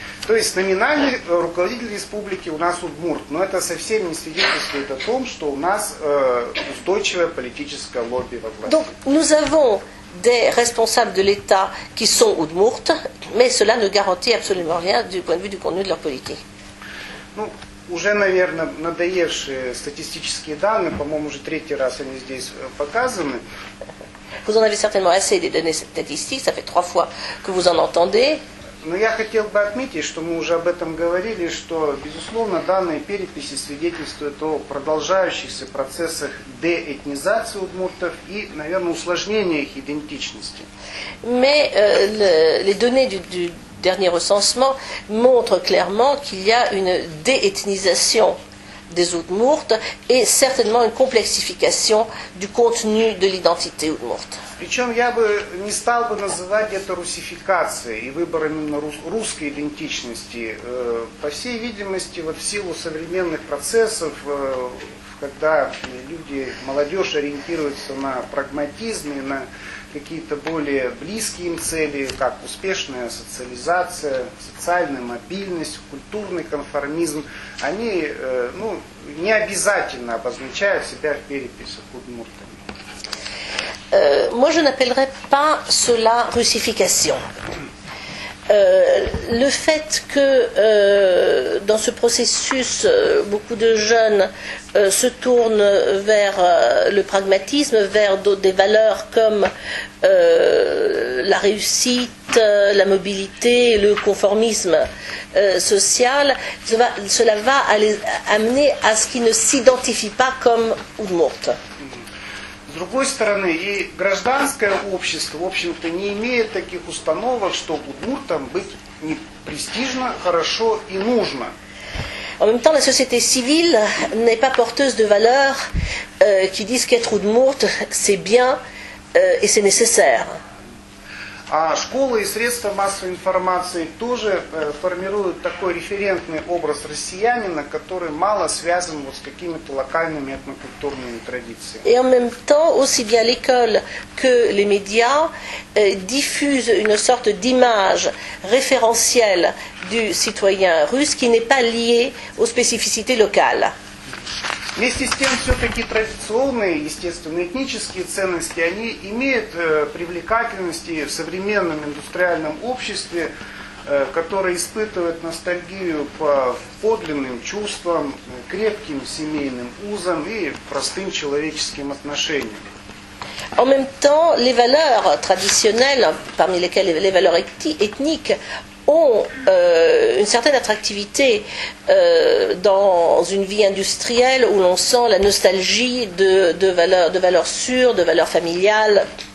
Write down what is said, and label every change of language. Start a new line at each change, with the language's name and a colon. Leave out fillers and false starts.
Russian: То есть номинальный руководитель республики у нас удмурт, но это совсем не свидетельствует о том, что у нас устойчивое политическое лобби во власти.
French: Donc nous avons des responsables de l'État qui sont удмурт, mais cela ne garantit absolument rien du point de vue du contenu de leur politique.
Russian: Уже, наверное, надоевшие статистические данные, по-моему, уже третий раз они здесь показаны.
French: Vous en avez certainement assez des données statistiques, ça fait 3 fois que vous en entendez.
Russian: Но я хотел бы отметить, что мы уже об этом говорили, что, безусловно, данные переписи свидетельствуют о продолжающихся процессах деэтнизации удмуртов и, наверное, усложнения их идентичности.
French: Mais les données du dernier recensement montrent clairement qu'il y a une déethnisation des Удмурт et certainement une complexification du contenu de l'identité Удмурт.
Russian: Причем я бы не стал бы называть это русификацией и выбором именно русской идентичности. По всей видимости, в силу современных процессов, когда люди, молодежь ориентируется на прагматизм и на какие-то более близкие им цели, как успешная социализация, социальная мобильность, культурный конформизм, они не обязательно обозначают себя в переписях удмуртами.
French: Moi, je n'appellerais pas cela russification. Le fait que dans ce processus, beaucoup de jeunes se tournent vers le pragmatisme, vers des valeurs comme la réussite, la mobilité, le conformisme social, cela va les amener à ce qu'ils ne s'identifient pas comme Udmurtes.
Russian: С другой стороны, и гражданское общество, в общем-то, не имеет таких установок, что удмуртам быть не престижно, хорошо и нужно.
French: En même temps, la société civile n'est pas porteuse de valeurs qui disent qu'être Udmurt, c'est bien et c'est nécessaire.
Russian: А школы и средства массовой информации тоже формируют такой референтный образ россиянина, который мало связан вот с какими-то локальными этнокультурными традициями.
French: Et en même temps, aussi bien l'école que les médias diffusent une sorte d'image référentielle du citoyen russe qui n'est pas liée aux spécificités locales.
Russian: Вместе с тем, все-таки традиционные, естественно, этнические ценности, они имеют привлекательность и в современном индустриальном обществе, которое испытывает ностальгию по подлинным чувствам, крепким семейным узам и простым человеческим отношениям.
French: En même temps, les valeurs traditionnelles, parmi lesquelles les valeurs ethniques, ont une certaine attractivité dans une vie industrielle où l'on sent la nostalgie de valeurs sûres, de valeurs familiales.